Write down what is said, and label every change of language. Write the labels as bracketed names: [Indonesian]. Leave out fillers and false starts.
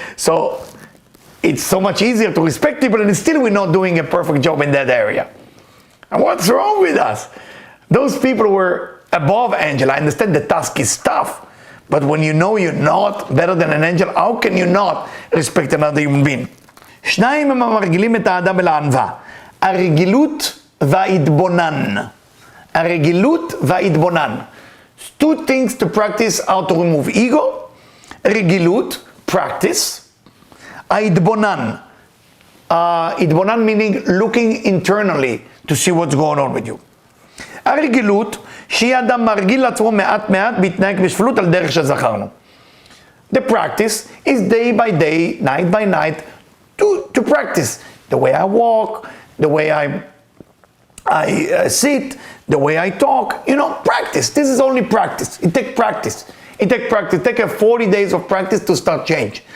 [English] So it's so much easier to respect people, and still we're not doing a perfect job in that area. And what's wrong with us? Those people were above angel. I understand the task is tough. But when you know you're not better than an angel, how can you not respect another human being? [Hebrew] שניים הם המרגילים את האדם אל הענווה. הרגילות וההתבונן. הרגילות וההתבונן. [English] Two things to practice how to remove ego. [Hebrew] רגילות, [English] practice. [Hebrew] ההתבונן. [English] התבונן meaning looking internally to see what's going on with you. [Hebrew] הרגילות, שהיא אדם מרגיל לעצמו מעט מעט בהתנהג בשפלות על דרך שזכרנו. [English] The practice is day by day, night by night, to practice the way I walk, the way I sit, the way I talk. Practice. This is only practice. It takes practice. It takes 40 days of practice to start change.